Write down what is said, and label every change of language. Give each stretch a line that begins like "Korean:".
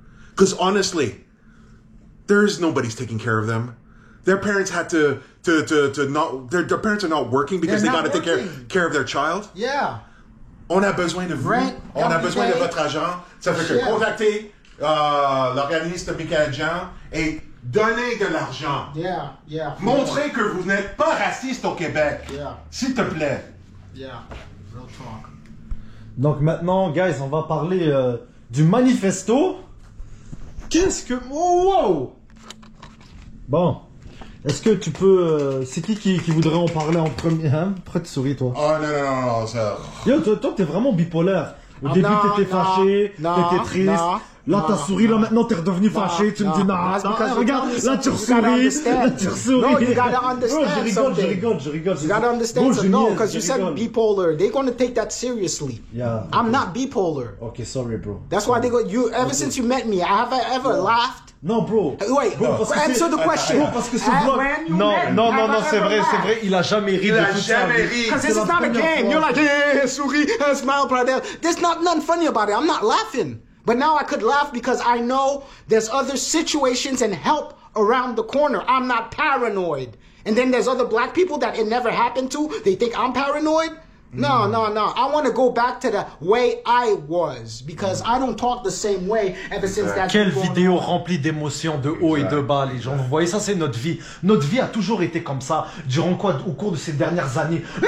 English: Because honestly, nobody's taking care of them. Their parents had to not. Their parents are not working because they got to take care of their child. Yeah.
French: On a besoin de vous. On a besoin de votre argent. Ça fait que contactez l'organisme Michael Jean et donnez de l'argent.
English: Yeah.
French: Montrez que vous n'êtes pas raciste au Québec.
English: Yeah.
French: S'il te plaît.
English: Yeah. Real talk.
French: Donc maintenant, guys, on va parler du manifesto. Qu'est-ce que... Wow! Bon. Est-ce que tu peux... c'est qui voudrait en parler en premier, hein? Pourquoi tu souris, toi? Oh non, ça... Yo, toi, t'es vraiment bipolaire. Au début, t'étais fâché, t'étais triste. Là, t'as souri, là, maintenant, t'es redevenu fâché. Tu me dis, non, regarde, là, tu ressouris. Là, tu ressouris.
English: No, you gotta understand
French: Je rigole.
English: You gotta understand something. No, because you said bipolar. They're gonna take that seriously. Yeah. I'm not bipolar. Okay, sorry, bro. That's why they go, ever since you met me, have I ever laughed?
French: Non, bro.
English: Wait, answer the question.
French: Bro, parce que ce vlog... Non, c'est vrai, il a jamais ri de toute sa vie.
English: Because this is not a game. You're like,
French: souris,
English: smile, brother. There's nothing funny about it. I'm not laughing. But now I could laugh because I know there's other situations and help around the corner. I'm not paranoid. And then there's other black people that it never happened to. They think I'm paranoid. No. I want to go back to the way I was because I don't talk the same way ever since that.
French: Quelle vidéo remplie d'émotions, de haut et de bas, les gens. Vous voyez, ça c'est notre vie. Notre vie a toujours été comme ça. Durant au cours de ces dernières années.